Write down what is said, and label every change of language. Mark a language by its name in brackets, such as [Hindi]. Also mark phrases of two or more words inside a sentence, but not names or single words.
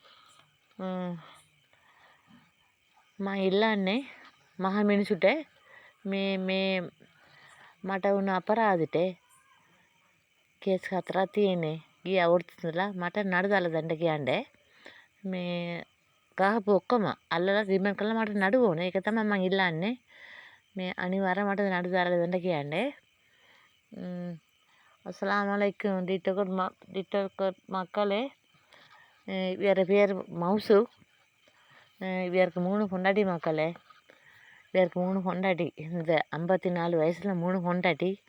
[Sinhala] මම ඉල්ලන්නේ මහ මිනිසුට මේ මට වුණ අපරාධෙට කේස් 4ක් තියෙන්නේ ගිය අවුරුද්දේ ඉඳලා මට නඩු දාලා දෙන්න කියන්නේ මේ ගහපු ඔක්කොම අල්ලලා රිමන්ඩ් කරලා මට නඩු ඕනේ ඒක තමයි මම ඉල්ලන්නේ මේ අනිවාර්යයෙන් මට නඩු දාලා දෙන්න කියන්නේ [Arabic] السلام عليكم [Tamil] டிக்டோக்கர் மக்களே இவர் பேர் மௌசு இவருக்கு 3 பொண்டாட்டி மக்களே இவருக்கு 3 பொண்டாட்டி இந்த 54 வயசில் 3 பொண்டாட்டி